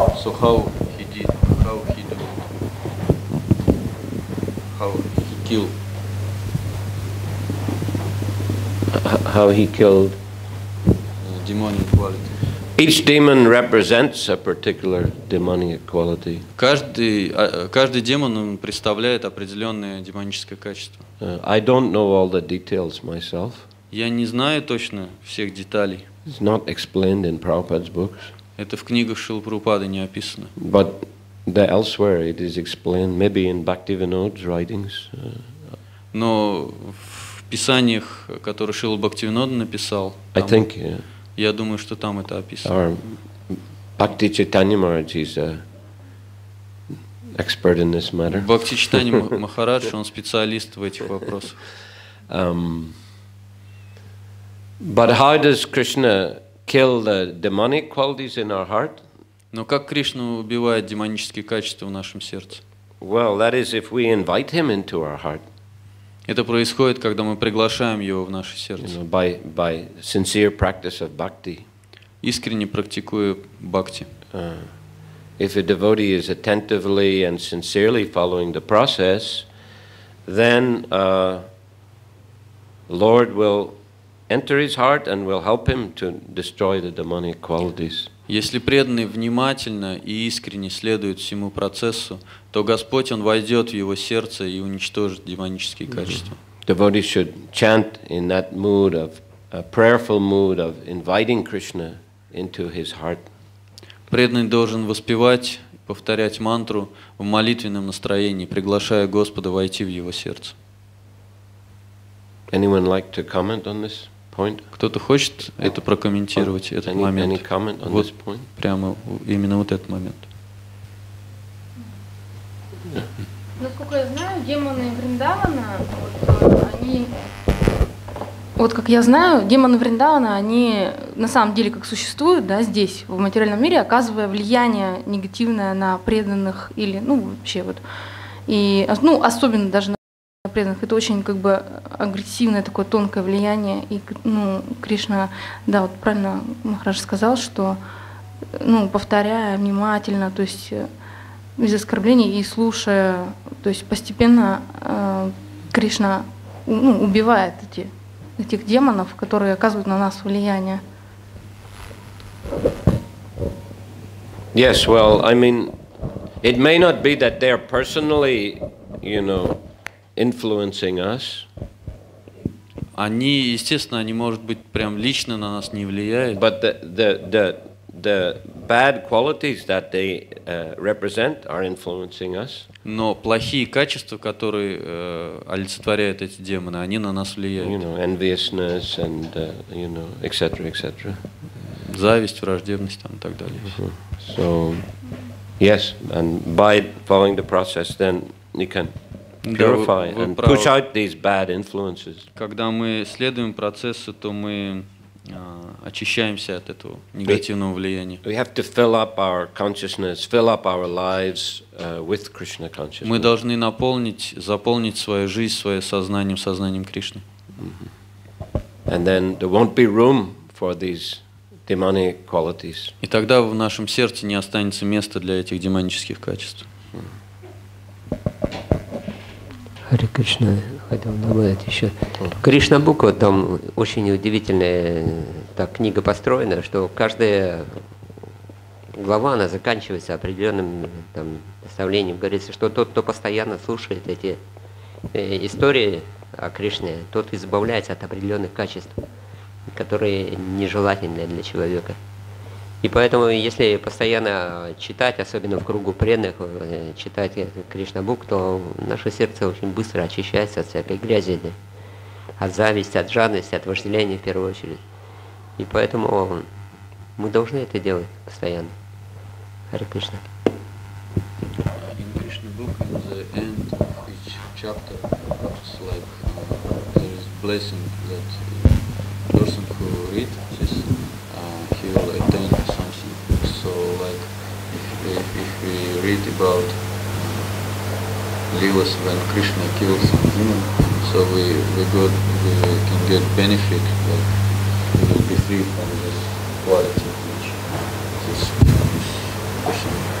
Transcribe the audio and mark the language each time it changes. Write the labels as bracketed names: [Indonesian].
[English] So how he did, how he do it, how he killed. How he killed. Demonic quality. Each demon represents a particular demonic quality. [Russian] Каждый демон он представляет определенное демоническое качество. [English] I don't know all the details myself. [Russian] Я не знаю точно всех деталей. [English] It's not explained in Prabhupada's books. [Russian] Это в книгах Шрилы Прабхупады не описано. [English] But elsewhere it is explained, maybe in Bhaktivinoda's writings. [Russian] Но в писаниях, которые Шрила Бхактивинода написал, [English] I think, yeah. [Russian] Я думаю, что там это описано. [English] Our Bhakti Chaitanya Maharaj is an expert in this matter. [Russian] Бхакти Чайтанья Махарадж, он специалист в этих вопросах. [English] But how does Krishna kill the demonic qualities in our heart? [Russian] Но как Кришна убивает демонические качества в нашем сердце? [English] Well, that is if we invite him into our heart. [Russian] Это происходит, когда мы приглашаем его в наше сердце. [English] By sincere practice of bhakti. [Russian] Искренне практикуя бхакти. [English] If a devotee is attentively and sincerely following the process, then Lord will enter his heart and will help him to destroy the demonic qualities. [Russian] Если преданный внимательно и искренне следует всему процессу, то Господь, Он войдет в его сердце и уничтожит демонические качества. [English] Devotees should chant in that mood of a prayerful mood of inviting Krishna into his heart. [Russian] Преданный должен воспевать, повторять мантру в молитвенном настроении, приглашая Господа войти в его сердце. [English] Anyone like to comment on this point? [Russian] Кто-то хочет это прокомментировать, этот момент? [English] Any comment on [Russian] Вот [English] this point? [Russian] прямо именно вот этот момент. Насколько я знаю, демоны Вриндавана, они... Вот как я знаю, демоны Вриндавана, они на самом деле как существуют, да, здесь, в материальном мире, оказывая влияние негативное на преданных или, ну, вообще вот, и, ну, особенно даже на преданных. Это очень как бы агрессивное такое тонкое влияние. И, ну, Кришна, да, вот правильно Махарадж сказал, что, ну, повторяя внимательно, то есть без оскорблений и слушая, то есть постепенно Кришна, ну, убивает этих демонов, которые оказывают на нас влияние. [English] Yes, well, I mean, it may not be that they're personally, you know, influencing us. [Russian] Они, естественно, они, может быть, прям лично на нас не влияют. [English] But the bad qualities that they represent are influencing us. [Russian] Но плохие качества, которые олицетворяют эти демоны, они на нас влияют. [English] You know, enviousness and you know, etc., etc. [Russian] Зависть, враждебность там, и так далее. [English] So, yes, and by following the process, then you can purify and push out these bad influences. [Russian] Когда мы следуем процессу, то мы очищаемся от этого негативного влияния. [English] We have to fill up our consciousness, fill up our lives with Krishna consciousness. [Russian] Мы должны заполнить свою жизнь, свое сознанием Кришны. [English] And then there won't be room for these demonic qualities. [Russian] И тогда в нашем сердце не останется места для этих демонических качеств. Харе Кришна, хотел добавить еще. Кришна буква, там очень удивительная так, книга построена, что каждая глава, она заканчивается определенным там, наставлением. Говорится, что тот, кто постоянно слушает эти истории о Кришне, тот избавляется от определенных качеств. которые нежелательны для человека. И поэтому, если постоянно читать, особенно в кругу преданных, читать Кришна-бук, то наше сердце очень быстро очищается от всякой грязи, да? От зависти, от жадности, от вожделения в первую очередь. И поэтому мы должны это делать постоянно. Харе Кришна. [English] In Krishna book, in the end of each chapter, it's like there is blessing that person who read this, he will attain something. So, like if we read about Leelas when Krishna kills some demon, so we can get benefit, like we will be free from this quality which this Krishna.